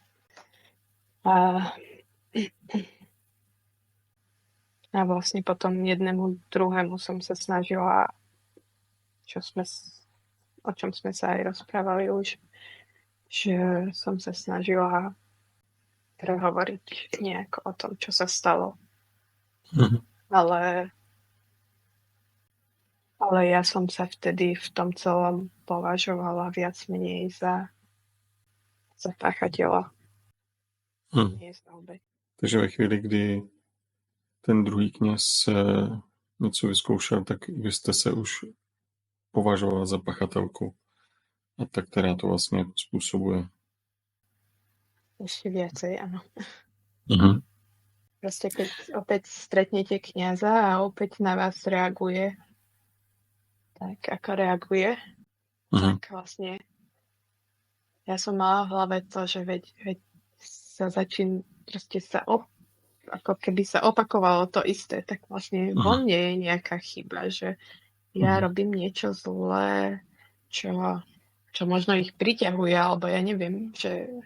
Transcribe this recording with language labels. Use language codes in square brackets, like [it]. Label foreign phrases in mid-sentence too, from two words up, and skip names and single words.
[sk] A vlastne potom jednému druhému som sa snažila, o čom sme sa aj rozprávali už, že som sa snažila prehovoriť nejak o tom, čo sa stalo. Ale ja som sa vtedy v tom celom považovala viac menej za páchateľa. [cs] Takže ve chvíli, kdy ten druhý kněz něco vyzkoušel, tak vy jste se už považovala za pachatelku. A tak, která to vlastně způsobuje. [sk] Ešte viacej, áno. Proste keď opäť stretnete kňaza a opäť na vás reaguje, tak ako reaguje, tak vlastne ja som mala v hlave to, že veď sa ako keby sa opakovalo to isté, tak vlastne vo mne je nejaká chyba, že ja robím niečo zlé, čo možno ich priťahuje, alebo ja neviem, že...